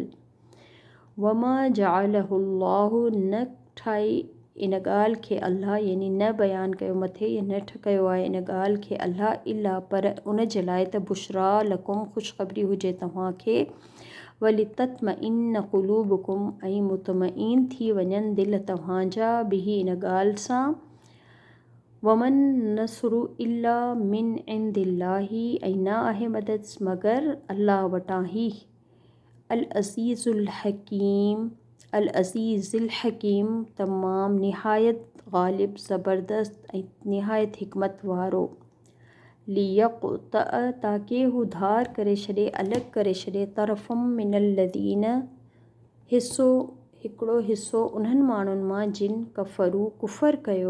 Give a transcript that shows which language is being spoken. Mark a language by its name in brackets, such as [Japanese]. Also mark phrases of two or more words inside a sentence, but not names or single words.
[Arabic] وما جعله الله, [Sindhi] न ठाही इन ॻाल्हि खे अल्लाह, यानी न बयानु कयो मथे, या न कयो आहे इन ॻाल्हि खे अल्लाह, इला, पर उन जे लाइ त [Arabic] بشرى لكم, [Sindhi] ख़ुशख़बरी हुजे तव्हांखे। [Arabic] ولتطمئن قلوبكم, [Sindhi] ऐं मुतमईन थी वञनि दिलि तव्हांजा, बिही इन ॻाल्हि सां। [Arabic] وما النصر إلا من عند الله, [Sindhi] ऐं न आहे मदद मगर अल्लाह वटां ही। [Arabic] العزيز الحكيم، العزيز الحكيم, [Sindhi] तमामु निहायत ग़ालिब, ज़बरदस्त ऐं निहायत हिकमत वारो। लियक़तअ, ताकी हू धार करे छॾे, अलॻि करे छॾे, [Arabic] طرفا من الذين, [Sindhi] हिकिड़ो हिसो उन्हनि माण्हुनि मां जिन कफ़रू, कुफ़र कयो।